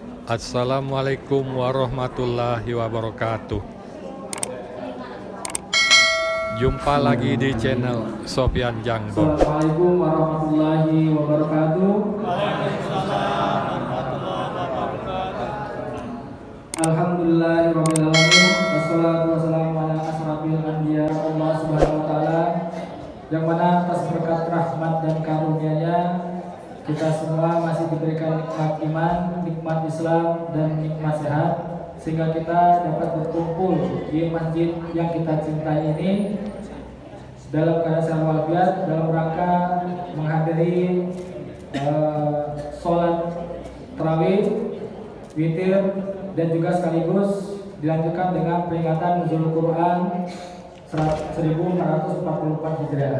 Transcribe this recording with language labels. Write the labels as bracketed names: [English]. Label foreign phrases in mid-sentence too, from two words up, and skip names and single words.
[Arabic] السلام عليكم ورحمة الله وبركاته. [Indonesian] Jumpa lagi di channel Sofyan Jangbo. [Arabic] السلام عليكم ورحمة الله وبركاته. الحمد لله رب العالمين. والصلاة والسلام على أشرف الأنبياء الله سبحانه وتعالى. [Indonesian] Yang mana atas berkat rahmat dan karunia-Nya kita semua masih diberikan nikmat iman, nikmat Islam dan nikmat sehat, sehingga kita dapat berkumpul di masjid yang kita cintai ini dalam keadaan sehat walafiat dalam rangka menghadiri sholat tarawih, witir, dan juga sekaligus dilanjutkan dengan peringatan Nuzul Quran 1444 Hijriah.